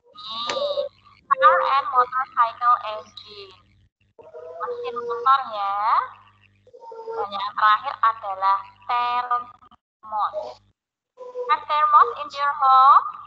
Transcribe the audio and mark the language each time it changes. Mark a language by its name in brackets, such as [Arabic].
[English] Nih, car and motorcycle engine. [Indonesian] Mesin motor ya. Dan yang terakhir adalah thermos. [English] Have thermos in your home?